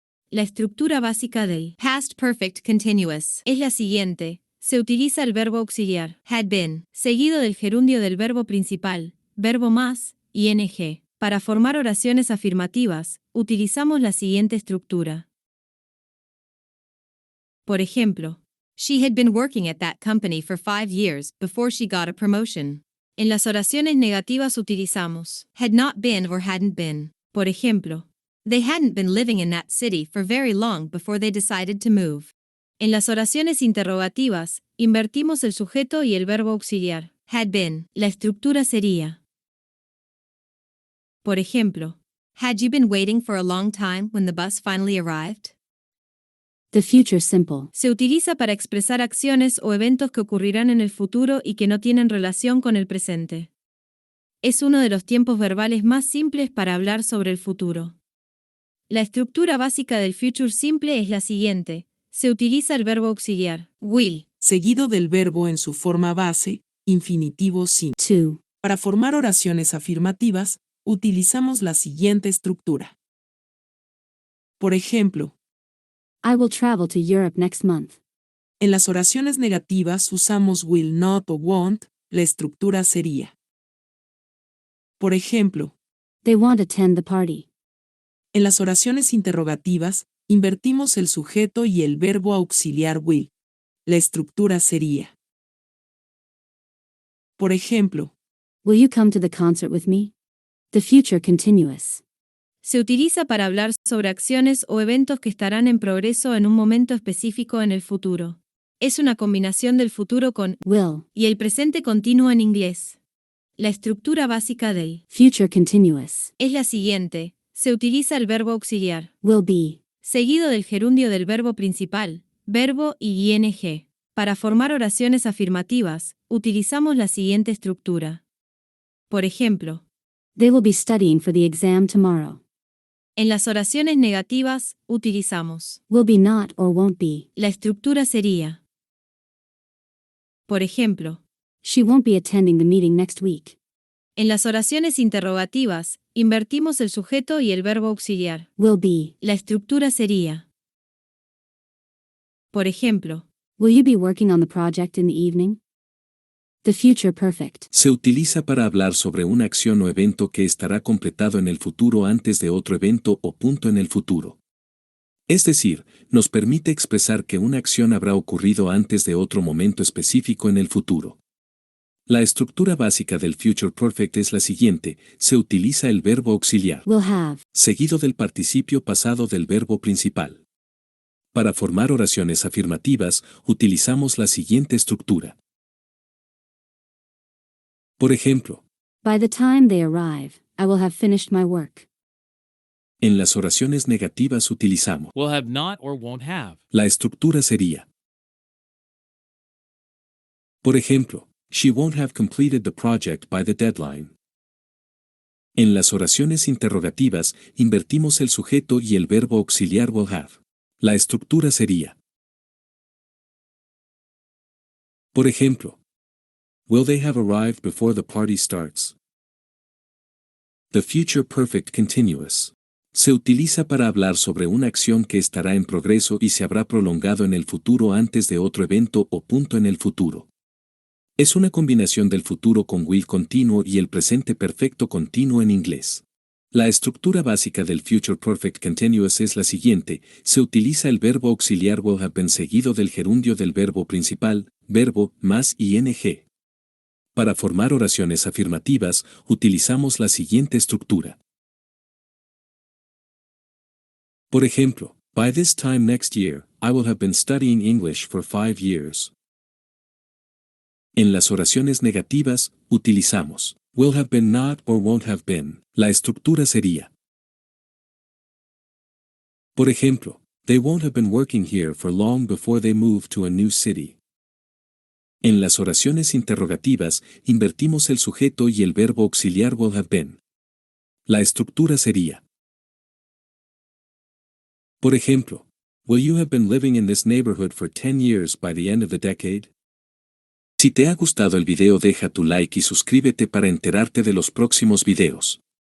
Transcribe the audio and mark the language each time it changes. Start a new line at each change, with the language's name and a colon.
Spanish: La estructura básica del past perfect continuous es la siguiente. Se utiliza el verbo auxiliar had been, seguido del gerundio del verbo principal, verbo más, ing. Para formar oraciones afirmativas, utilizamos la siguiente estructura. Por ejemplo,
English: she had been working at that company for 5 years before she got a promotion.
Spanish: En las oraciones negativas utilizamos
English: had not been or hadn't been.
Spanish: Por ejemplo,
English: They hadn't been living in that city for very long before they decided to move.
Spanish: En las oraciones interrogativas, invertimos el sujeto y el verbo auxiliar, had been. La estructura sería. Por ejemplo,
English: had you been waiting for a long time when the bus finally arrived? The future simple.
Spanish: Se utiliza para expresar acciones o eventos que ocurrirán en el futuro y que no tienen relación con el presente. Es uno de los tiempos verbales más simples para hablar sobre el futuro. La estructura básica del future simple es la siguiente. Se utiliza el verbo auxiliar, will, seguido del verbo en su forma base, infinitivo simple.
English: To.
Spanish: Para formar oraciones afirmativas, utilizamos la siguiente estructura. Por ejemplo,
English: I will travel to Europe next month.
Spanish: en las oraciones negativas usamos will not o won't, la estructura sería. Por ejemplo,
English: They won't attend the party.
Spanish: en las oraciones interrogativas, invertimos el sujeto y el verbo auxiliar will. La estructura sería. Por ejemplo,
English: Will you come to the concert with me? The future continuous.
Spanish: se utiliza para hablar sobre acciones o eventos que estarán en progreso en un momento específico en el futuro. Es una combinación del futuro con
English: Will.
Spanish: y el presente continuo en inglés. La estructura básica del
English: Future continuous.
Spanish: es la siguiente. Se utiliza el verbo auxiliar,
English: Will be.
Spanish: seguido del gerundio del verbo principal, verbo y ing. Para formar oraciones afirmativas, utilizamos la siguiente estructura. Por ejemplo,
English: They will be studying for the exam tomorrow.
Spanish: en las oraciones negativas, utilizamos.
English: Will be not or won't be.
Spanish: La estructura sería. Por ejemplo,
English: She won't be attending the meeting next week.
Spanish: en las oraciones interrogativas, invertimos el sujeto y el verbo auxiliar.
English: Will be.
Spanish: La estructura sería. Por ejemplo,
English: Will you be working on the project in the evening? The future perfect.
Spanish: Se utiliza para hablar sobre una acción o evento que estará completado en el futuro antes de otro evento o punto en el futuro. Es decir, nos permite expresar que una acción habrá ocurrido antes de otro momento específico en el futuro. La estructura básica del future perfect es la siguiente: se utiliza el verbo auxiliar,
English: Will have.
Spanish: seguido del participio pasado del verbo principal. Para formar oraciones afirmativas, utilizamos la siguiente estructura. Por ejemplo,
English: By the time they arrive, I will have finished my work.
Spanish: en las oraciones negativas utilizamos.
English: Will have not or won't have.
Spanish: La estructura sería. Por ejemplo,
English: she won't have completed the project by the deadline.
Spanish: En las oraciones interrogativas, invertimos el sujeto y el verbo auxiliar will have. La estructura sería. Por ejemplo,
English: will they have arrived before the party starts? The future perfect continuous.
Spanish: Se utiliza para hablar sobre una acción que estará en progreso y se habrá prolongado en el futuro antes de otro evento o punto en el futuro. Es una combinación del futuro con will continuo y el presente perfecto continuo en inglés. La estructura básica del future perfect continuous es la siguiente: se utiliza el verbo auxiliar will have been seguido del gerundio del verbo principal, verbo, más ing. Para formar oraciones afirmativas, utilizamos la siguiente estructura. Por ejemplo,
English: by this time next year, I will have been studying English for 5 years.
Spanish: En las oraciones negativas, utilizamos
English: will have been not or won't have been.
Spanish: La estructura sería. Por ejemplo,
English: they won't have been working here for long before they move to a new city.
Spanish: En las oraciones interrogativas, invertimos el sujeto y el verbo auxiliar will have been. La estructura sería. Por ejemplo,
English: will you have been living in this neighborhood for 10 years by the end of the decade?
Spanish: Si te ha gustado el video, deja tu like y suscríbete para enterarte de los próximos videos.